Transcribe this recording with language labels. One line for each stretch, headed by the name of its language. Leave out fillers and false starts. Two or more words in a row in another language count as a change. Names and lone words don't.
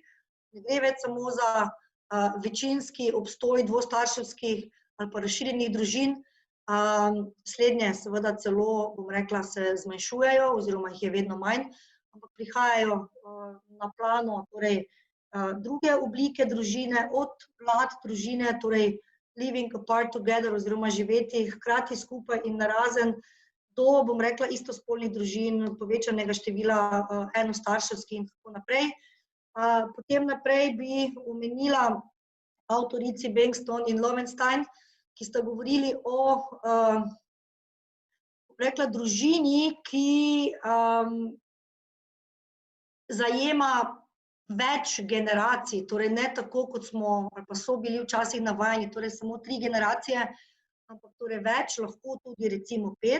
Slovenian: Ne gre več samo za večinski obstoj dvostarševskih ali pa razširjenih družin, slednje seveda celo, bom rekla, se zmanjšujejo oziroma jih je vedno manj, ampak prihajajo na plano torej druge oblike družine, od mlad družine, torej
English: living apart together
Slovenian: oziroma živeti hkrati skupaj in narazen, do, bom rekla, istospolnih družin, povečanega števila enostarševskih in tako naprej. Potem naprej bi omenila avtorici Bengston in Lowenstein, ki sta govorili o, bom rekla, družini, ki zajema več generacij, torej ne tako, kot smo ali pa so bili včasih navajeni, torej samo 3 generacije, ampak torej več, lahko tudi recimo 5.